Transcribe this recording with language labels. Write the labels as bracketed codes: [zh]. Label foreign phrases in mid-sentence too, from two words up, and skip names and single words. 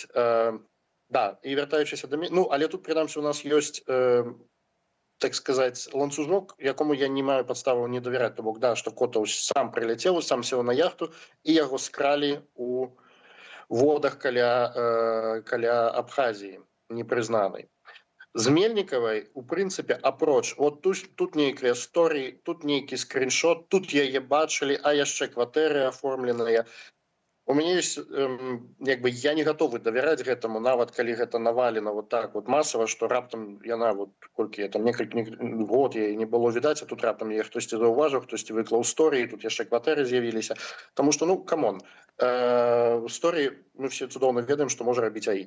[be] Да, і вяртаючыся да мяне, ну, але тут, прынамсі, у нас ёсць, так сказаць, ланцужок, якому я не маю падставаў не давяраць, то бок, да, што Котаў сам прилетел, сам сеў на яхту, і яго скралі у водах каля Абхазіі, непрызнанай. З Мельнікавай, у прынцыпе, апроч, вот тут нейкія сторыі, тут нейкі скріншот, тут яе бачылі, а яшчэ кватэры аформленыя. [ru] У меня есть, я не готовы [be] давяраць гэтаму, нават калі гэта навалена вот так вот масава, што раптам яна, вот колькі я там некалькі год яе не было відаць, а тут раптам яе хтосьці заўважыў, хтосьці выклаў сторыі, тут яшчэ кватэры з'явіліся. Таму што, ну, камон, сторыі мы все цудоўна ведаем, што можа рабіць АІ.